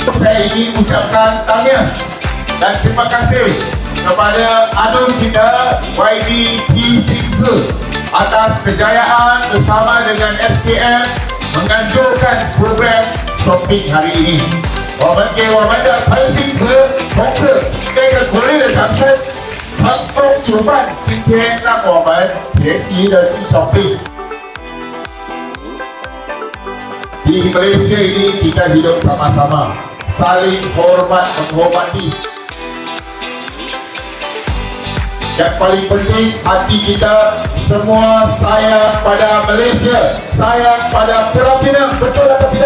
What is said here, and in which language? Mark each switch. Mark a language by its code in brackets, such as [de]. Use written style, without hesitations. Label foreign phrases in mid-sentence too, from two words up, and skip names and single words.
[ms] saya ingin ucapkan tahniah dan terima kasih kepada anun kita YBP Singse atas kejayaan bersama dengan SKM menganjurkan program shopping hari ini. [zh] 我们给我们的彭星驰同志给个鼓励的掌声，成功主办今天让我们便宜的去 shopping。 [ms] Di Malaysia ini kita hidup sama-sama, saling hormat menghormati. Yang paling penting hati kita semua sayang pada Malaysia, sayang pada Pulau Pinang, betul tak?